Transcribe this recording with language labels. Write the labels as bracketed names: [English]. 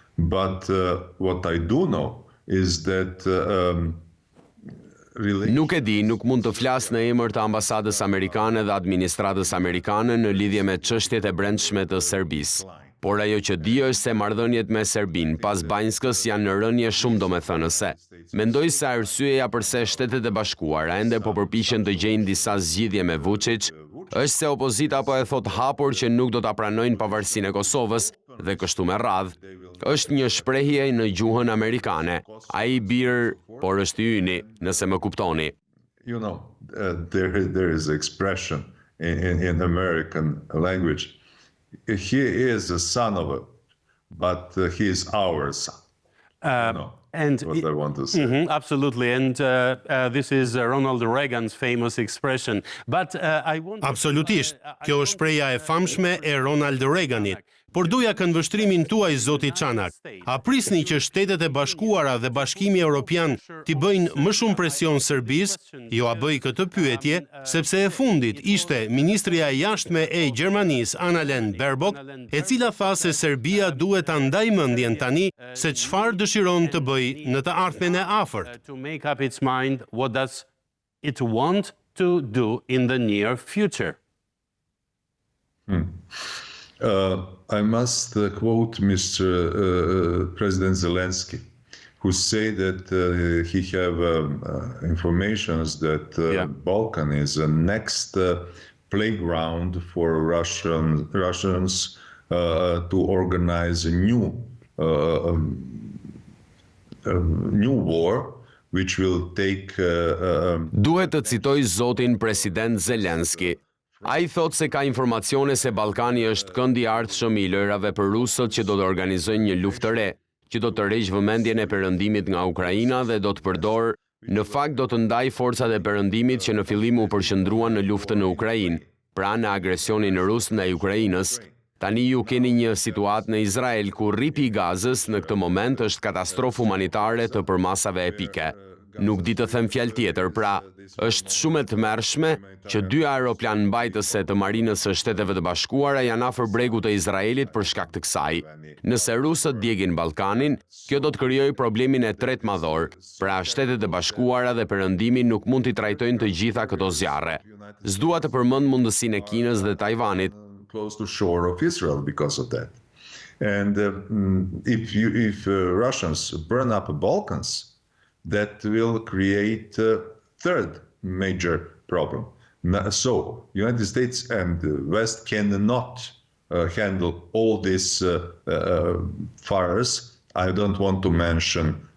[English] But what I do know is that [Albanian] Nuk e di, nuk mund të flas në emër të ambasadës amerikane dhe administratës amerikane në lidhje me çështjet e brendshme të Serbisë. Por ajo që di është se marrëdhëniet me Serbinë pas Banjskës janë në rënje shumë domethënëse. Mendoj se arsyeja pse Shtetet e Bashkuara ende po përpiqen të gjejnë disa zgjidhje me Vučić është se opozita po e thot hapur që nuk do ta pranojnë pavarësinë e Kosovës dhe kështu me radhë. Është një shprehje në gjuhën amerikane. Ai bir, por është yni, nëse më kuptoni. [English] You know, there is expression in American language. He is a son of it, but he is our son. And what I want to say. Absolutely, and this is Ronald Reagan's famous expression. But I want... [Albanian] Absolutisht, kjo është shpreha e famshme e Ronald Reaganit. Por doja këndvështrimin tuaj, zoti Çanak. A prisni që Shtetet e Bashkuara dhe Bashkimi Evropian t'i bëjnë më shumë presion Serbisë? Jo, a bëj këtë pyetje, sepse e fundit ishte ministrja e jashtme e Gjermanisë, Annalena Baerbock, e cila tha se Serbia duhet ta ndajë mendjen tani se çfarë dëshiron të bëjë në të ardhmen e afërt. [English] To make up its mind what does it want to do in the near future. I must quote Mr. President Zelensky, who say that he have informations that Balkan is a next playground for Russians to organize a new war, which will take... [Albanian] Duhet të citoj zotin president Zelensky. A I thot se ka informacione se Ballkani është këndi i ardhshëm I lojrave për rusët që do të organizojnë një luftë të re, që do të rreqë vëmendjen e perëndimit nga Ukraina dhe do të përdor, në fakt do të ndaj forcat e perëndimit që në fillim u përqendruan në luftën në Ukrainë, pra në agresionin rus ndaj Ukrainës. Tani ju keni një situatë në Izrael ku rripi I Gazës në këtë moment është katastrofë humanitare të përmasave epike. Nuk di të them fjalë tjetër, pra është shumë e tmerrshme që 2 aeroplan mbajtëse të marinës së Shteteve të Bashkuara janë afër bregut të Izraelit për shkak të kësaj. Nëse rusët djegin Ballkanin, kjo do të krijojë problemin e tretë madhor, pra Shtetet e Bashkuara dhe Perëndimi nuk mund t'i trajtojnë të gjitha këto zjarre. S'dua të përmend mundësinë e Kinës dhe Tajvanit. [English] Close to shore of Israel because of that. And if Russians burn up the Balkans, that will create a third major problem. So, United States and the West cannot handle all these fires. I don't want to mention